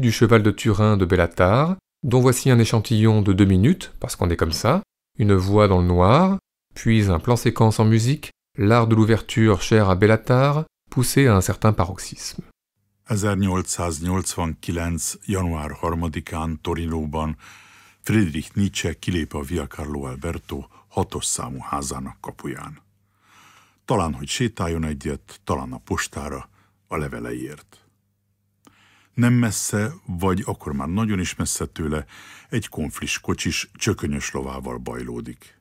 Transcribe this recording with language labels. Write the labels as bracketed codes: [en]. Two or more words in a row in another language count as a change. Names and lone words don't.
[fr] du Cheval de Turin de Béla Tarr, dont voici un échantillon de 2 minutes, parce qu'on est comme ça, une voix dans le noir, puis un plan séquence en musique, l'art de l'ouverture cher à Béla Tarr, poussé à un certain paroxysme. [hu] 1889. január 3-án Torinóban Friedrich Nietzsche kilép a Via Carlo Alberto 6-os számú házának kapuján. Talán, hogy sétáljon egyet, talán a postára, a leveleiért. Nem messze, vagy akkor már nagyon is messze tőle, egy konflis kocsis, csökönyös lovával bajlódik.